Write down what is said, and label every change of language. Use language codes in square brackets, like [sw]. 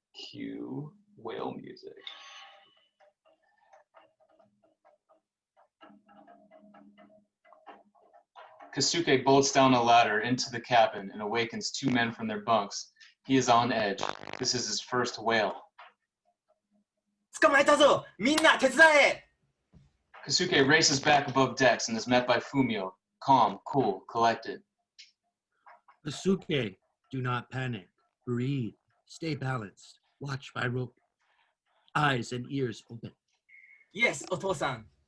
[en] Cue whale music. Kesuke bolts down a ladder into the cabin and awakens two men from their bunks. He is on edge. This is his first whale. [ja] 捕まえたぞみんな手伝え [en] Kesuke races back above decks and is met by Fumio, calm, cool, collected. Kesuke, do not panic. Breathe. Stay balanced. Watch my rope. Eyes and ears open. Yes, [ja] お父さん